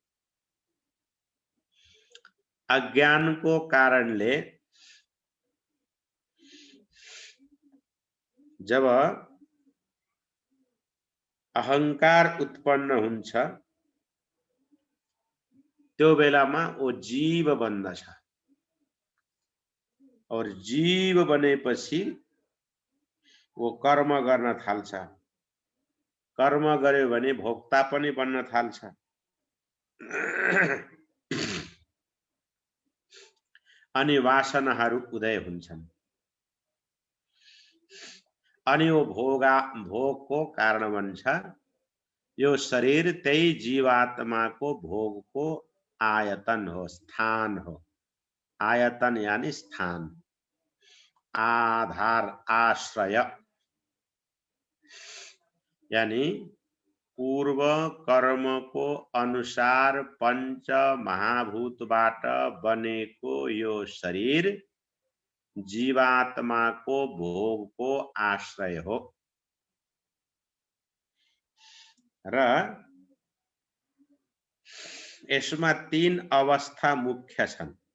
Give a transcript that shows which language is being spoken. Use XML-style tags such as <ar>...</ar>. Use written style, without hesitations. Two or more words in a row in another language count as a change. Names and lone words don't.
<ne>अज्ञानको कारणले जब अहंकार उत्पन्न हुन्छ त्यो बेलामा वो जीव बन्दछ और जीव बनेपछि वो कर्म गर्न थाल्छ। कर्म गर्यो भने भोक्ता पनि बन्न थाल्छ। अनि वासनाहरू उदय हुन्छन्। अनि वो भोगको कारण बन्छ। यो शरीर त्यही जीवात्माको भोगको आयतन हो, स्थान हो। आयतन यानी स्थान, आधार, आश्रय। यानी पूर्व कर्म को अनुसार पंच महाभूतबाट बनेको यो शरीर जीवात्मा को भोग को आश्रय हो। र यसमा 3 अवस्था मुख्य छन्।</ne>